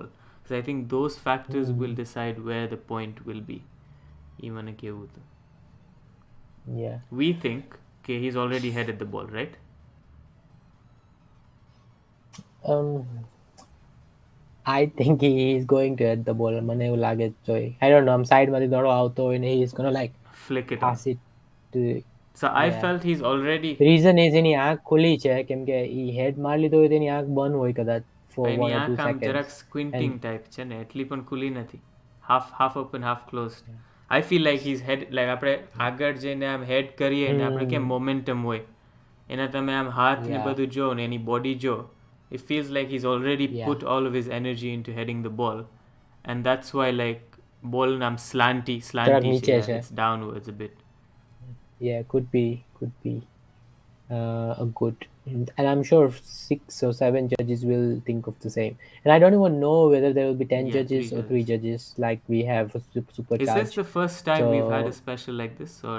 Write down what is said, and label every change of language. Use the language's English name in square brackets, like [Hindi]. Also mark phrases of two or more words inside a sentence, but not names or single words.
[English] Because I think those factors will decide where the point will be. yeah. We think, okay, he's already headed the ball, right? I think he is going to hit the ball. [Gujarati] મને એવું લાગે જ જોઈએ. [English] I don't know. I'm side [Gujarati] માંથી દડો આવતો હોય ને [English] he's gonna like Flick it on. pass it to. So I Yeah. felt he's already. The reason is [Gujarati] એની આંખ ખુલી છે કેમ કે ઈ head મારી લીધો હોય તો એની આંખ બંધ હોય કદાચ for એની [English] 1 or 2 [Gujarati] આંખ આમ [English] seconds. [Gujarati] જરાક સ્ક્વિન્ટિંગ ટાઈપ છે ને એટલી પણ ખુલી નથી. [English] half open half closed. I feel like he's head, like [Gujarati] આપણે આગળ જઈને આમ હેડ કરીએ ને આપણે કેમ મોમેન્ટમ હોય એના તમે આમ હાથ ને બધું જો ને એની બોડી જો, [English] it feels like he's already put all of his energy into heading the ball, and that's why like ball નામ slanty [Gujarati] નીચે છે, છે. [English] it's downwards a bit. Yeah, could be a good, and I'm sure 6 or 7 judges will think of the same. And I don't even know whether there will be 10 judges or 3 judges like we have for Supercharged. Is this the first time we've had a special like this, or?